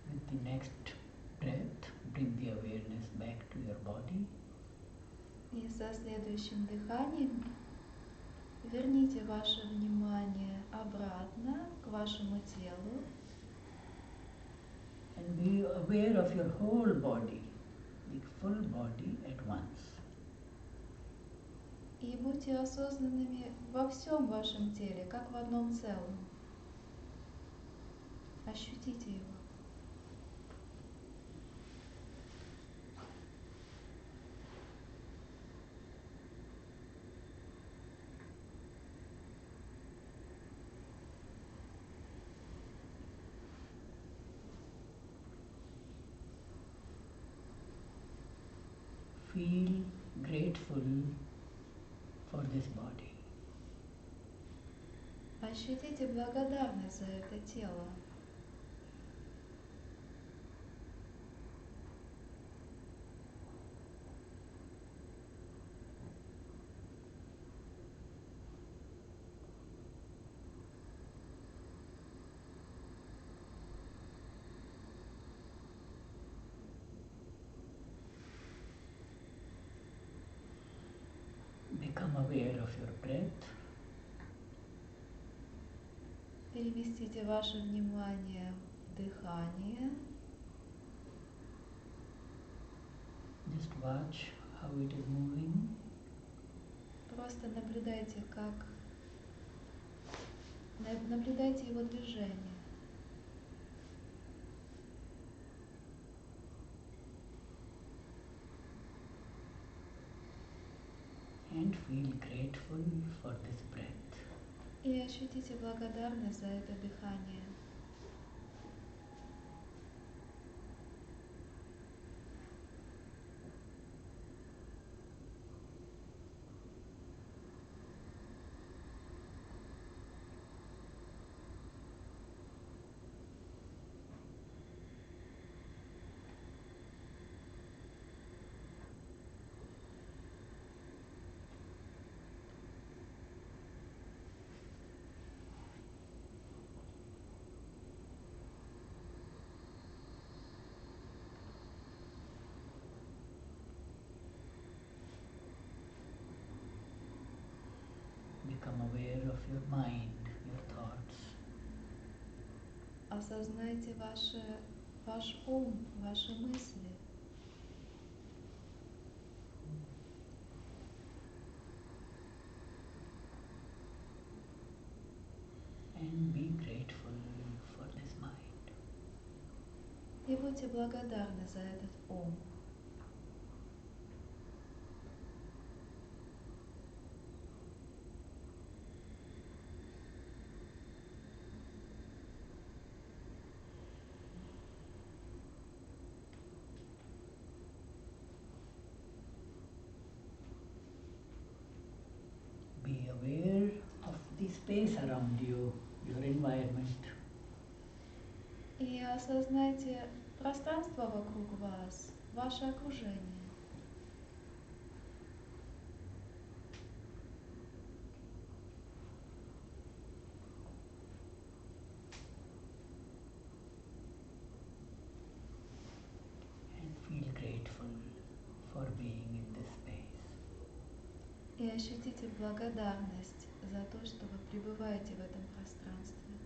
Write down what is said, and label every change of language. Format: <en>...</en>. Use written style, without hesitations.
<en>the next breath, bring the awareness back to your body.</en> <ru>И со следующим дыханием верните ваше внимание обратно к вашему телу.</ru> <en>And be aware of your whole body, the full body at once.</en> <ru>И будьте осознанными во всем вашем теле, как в одном целом. Ощутите его.</ru> <en>Feel grateful for this body.</en> <ru>Ощутите благодарность за это тело.</ru> <en>Become aware of your breath.</en> <ru>Переместите ваше внимание в дыхание.</ru> <en>Just watch how it is moving.</en> <ru>Просто наблюдайте, наблюдайте его движение.</ru> <en>And feel grateful for this breath.</en> <ru>И ощутите благодарность за это дыхание.</ru> <en>Become aware of your mind, your thoughts.</en> <ru>Осознайте ваш ум, ваши мысли.</ru> <en>And be grateful for this mind.</en> <ru>И будьте благодарны за этот ум.</ru> <en>Be aware of the space around you, your environment.</en> <ru>И осознайте пространство вокруг вас, ваше окружение.</ru> <en>And feel grateful for being in this space.</en> <ru>И ощутите благодарность за то, что вы пребываете в этом пространстве.</ru>